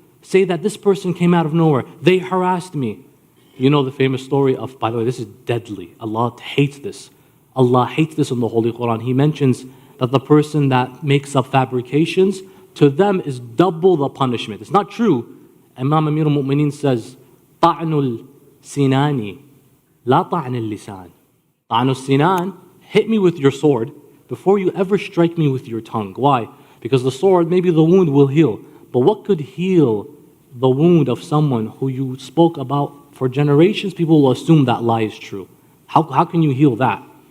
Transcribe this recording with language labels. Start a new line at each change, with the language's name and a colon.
English: Say that this person came out of nowhere. They harassed me. You know the famous story of, by the way, this is deadly. Allah hates this. Allah hates this in the Holy Quran. He mentions that the person that makes up fabrications, to them is double the punishment. It's not true. Imam Amir al-Mu'mineen says,
Arabic: طَعْنُ السِّنَانِ لَا طَعْنِ اللِّسَانِ. طَعْنُ السِّنَانِ,
English: hit me with your sword before you ever strike me with your tongue. Why? Because the sword, maybe the wound will heal. But what could heal the wound of someone who you spoke about for generations? People will assume that lie is true. How can you heal that?